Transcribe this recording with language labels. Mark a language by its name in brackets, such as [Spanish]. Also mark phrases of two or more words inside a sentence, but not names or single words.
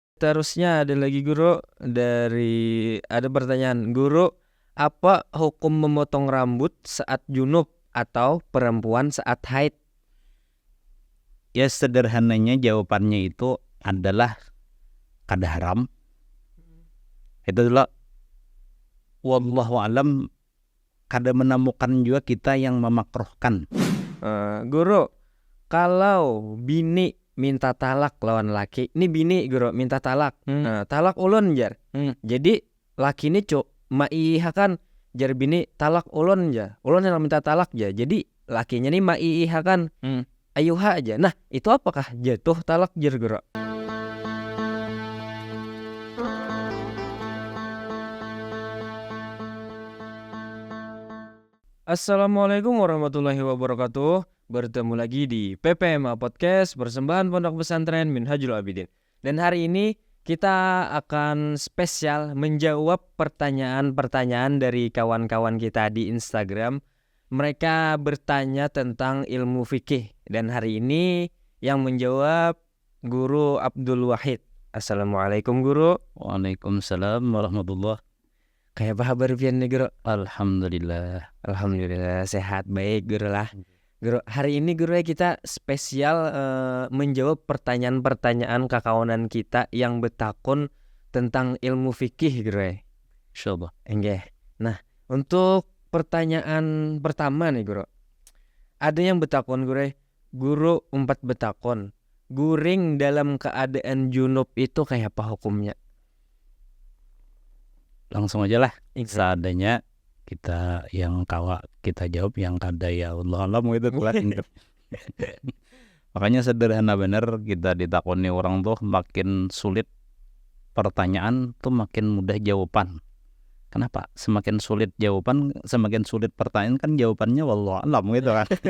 [Indonesian] Terusnya ada lagi guru ada pertanyaan, guru, apa hukum memotong rambut saat junub atau perempuan saat haid? Ya sederhananya jawabannya itu adalah kada haram. Itu adalah [Arabic] والله أعلم, [Indonesian] kada menemukan juga kita yang memakruhkan. [Banjar] Guru, kalau bini minta talak lawan laki, ini bini guru minta talak, talak ulun jar. Jadi laki ini maihakan jar bini talak ulun ja, ulun yang minta talak ja. Jadi lakinya nih maihakan ayuha aja. Nah itu apakah jatuh talak jar guru? [Arabic] السلام عليكم ورحمة الله وبركاته. [Indonesian] Bertemu lagi di PPMA Podcast, persembahan Pondok Pesantren Minhajul Abidin. Dan hari ini kita akan spesial menjawab pertanyaan-pertanyaan dari kawan-kawan kita di Instagram. Mereka bertanya tentang ilmu fikih. Dan hari ini yang menjawab Guru Abdul Wahid. Assalamualaikum Guru. [Arabic] وعليكم السلام ورحمة الله. [Banjar] Kayak apa kabar pian nih Guru? Alhamdulillah. Alhamdulillah sehat baik Guru lah. Guru, hari ini Guru kita spesial menjawab pertanyaan-pertanyaan kakawanan kita yang betakun tentang ilmu fikih Guru. Insyaallah. Enggak. [Indonesian] Nah, untuk pertanyaan pertama nih Guru. [Banjar] Ada yang betakun Guru umpat betakun. Guring dalam keadaan junub itu kayak apa hukumnya? [Indonesian] Langsung aja lah. Seadanya kita yang kita jawab, yang kada ya Allah alam gitu kan. [Banjar] Makanya sederhana bener, kita ditakoni orang tuh makin sulit pertanyaan tuh makin mudah jawaban. [Indonesian] Kenapa? Semakin sulit jawaban, semakin sulit pertanyaan kan jawabannya [Arabic] والله أعلم [Indonesian] gitu kan.